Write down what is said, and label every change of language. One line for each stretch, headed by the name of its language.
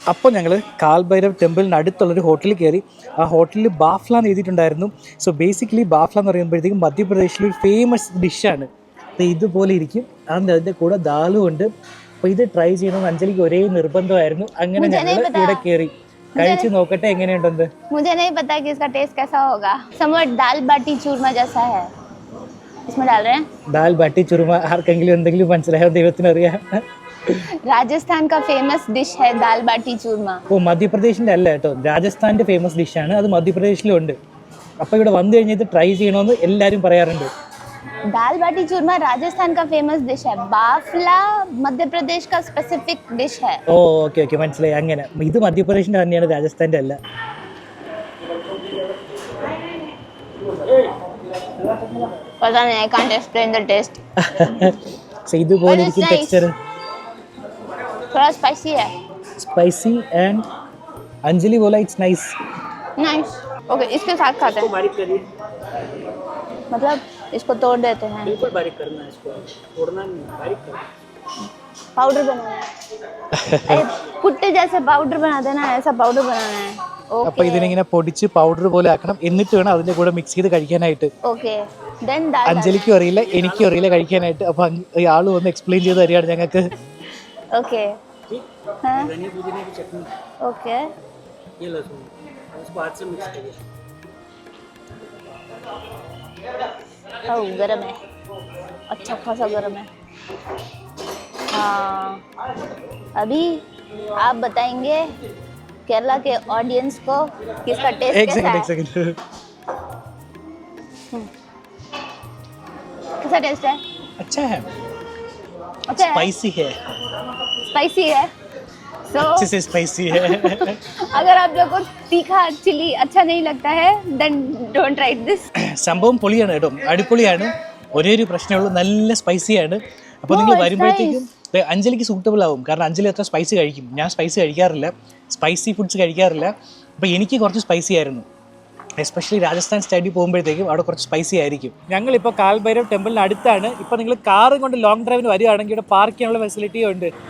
Malayalam: അപ്പോൾ ഞങ്ങൾ കാൽ ഭൈരവ് ടെമ്പിളിന് അടുത്തുള്ളൊരു ഹോട്ടലിൽ കയറി. ആ ഹോട്ടലിൽ ബാഫ്ല എന്ന് എഴുതിയിട്ടുണ്ടായിരുന്നു. സോ ബേസിക്കലി ബാഫ്ല എന്ന് പറയുമ്പോഴത്തേക്കും മധ്യപ്രദേശിലൊരു ഫേമസ് ഡിഷാണ്. ഇതുപോലെ ഇരിക്കും. അതിൻ്റെ കൂടെ ദാലും ഉണ്ട്. അപ്പോൾ ഇത് ട്രൈ ചെയ്യണമെന്ന് അഞ്ജലിക്ക് ഒരേ നിർബന്ധമായിരുന്നു. അങ്ങനെ ഞങ്ങൾ ഇവിടെ കയറി കഴിച്ച് നോക്കട്ടെ എങ്ങനെയുണ്ടെന്ന്.
Hindi: मुझे नहीं पता कि इसका टेस्ट कैसा होगा. समवट दाल बाटी चूरमा जैसा है. इसमें डाल रहे हैं
Malayalam: ദാൽ ബാട്ടി ചുരുമ. ആർക്കെങ്കിലും എന്തെങ്കിലും മനസ്സിലായോ? ദൈവത്തിനറിയാം.
Hindi: राजस्थान का फेमस डिश है दाल बाटी चूरमा.
Malayalam: ഓ, മധ്യപ്രദേശിൻ്റെ അല്ല കേട്ടോ, രാജസ്ഥാൻ്റെ ഫേമസ് ഡിഷാണ്. അത് മധ്യപ്രദേശിലും ഉണ്ട്. അപ്പോൾ ഇവിടെ വന്നു കഴിഞ്ഞാൽ ഇത് ട്രൈ ചെയ്യണമെന്ന് എല്ലാവരും പറയാറുണ്ട്.
Hindi: दाल बाटी चूरमा राजस्थान का फेमस डिश है. बाफला मध्य प्रदेश का स्पेसिफिक डिश है.
Malayalam: ഓ ഓക്കെ ഓക്കെ, മനസ്സിലായി. അങ്ങനെ ഇത് മധ്യപ്രദേശിൻ്റെ തന്നെയാണ്, രാജസ്ഥാൻ്റെ അല്ല.
Hindi: पता नहीं,
English: I can't explain the taste.
Malayalam: ഇതുപോലെ ഇരിക്കും ടെക്സ്ചർ.
Hindi: थोड़ा स्पाइसी है.
English: Spicy and Anjali बोला it's nice.
Hindi: नाइस. ओके, इसके साथ खाते हैं. बारीक करिए. मतलब इसको तोड़ देते हैं. बिल्कुल बारीक करना है इसको, तोड़ना नहीं, बारीक करना. पाउडर बनाना है. अरे पुट्टे जैसे पाउडर बना देना है, ऐसा पाउडर बनाना है.
Malayalam: അപ്പോൾ ഇതിനിങ്ങനെ പൊടിച്ച് പൗഡർ പോലെ ആക്കണം. എന്നിട്ട് വേണം അതിൻ്റെ കൂടെ മിക്സ് ചെയ്ത് കഴിക്കാനായിട്ട്.
English: Okay. Then dal.
Malayalam: അഞ്ജലിക്കും അറിയില്ല, എനിക്കും അറിയില്ല കഴിക്കാനായിട്ട്. അപ്പോൾ ആൾ വന്ന് എക്സ്പ്ലെയിൻ ചെയ്ത് തരികയാണ് ഞങ്ങൾക്ക്.
Hindi: ओके. हाँ. ओके. ये लहसुन इसको हाथ से मिक्स करिए. ओह, गरम है. अच्छा खासा गरम है. हाँ. अभी आप बताएंगे केरला के ऑडियंस को किसका टेस्ट कैसा है. एक सेकंड. कैसा टेस्ट है? अच्छा है. अच्छा है. स्पाइसी है. स्पाइसी है. So अच्छे से स्पाइसी है. अगर आप लोग को तीखा चिली अच्छा नहीं लगता है
English: then don't try this.
Malayalam: സംഭവം പൊളിയാണ് കേട്ടോ, അടിപൊളിയാണ്. ഒരേ ഒരു പ്രശ്നമുള്ളൂ, നല്ല സ്പൈസിയാണ്. അപ്പോൾ നിങ്ങൾ വരുമ്പോഴത്തേക്കും അഞ്ജലിക്ക് സൂട്ടബിൾ ആവും, കാരണം അഞ്ജലി അത്ര സ്പൈസി കഴിക്കും. ഞാൻ സ്പൈസി കഴിക്കാറില്ല, സ്പൈസി ഫുഡ്സ് കഴിക്കാറില്ല. അപ്പോൾ എനിക്ക് കുറച്ച് സ്പൈസി ആയിരുന്നു, എസ്പെഷ്യലി രാജസ്ഥാൻ സ്റ്റൈലിൽ പോകുമ്പോഴത്തേക്കും അവിടെ കുറച്ച് സ്പൈസി ആയിരിക്കും. ഞങ്ങളിപ്പോൾ കാൽഭൈരവ് ടെമ്പിളിന് അടുത്താണ്. ഇപ്പോൾ നിങ്ങൾ കാറും കൊണ്ട് ലോങ് ഡ്രൈവിന് വരികയാണെങ്കിൽ ഇവിടെ പാർക്ക് ചെയ്യാനുള്ള ഫെസിലിറ്റിയും ഉണ്ട്.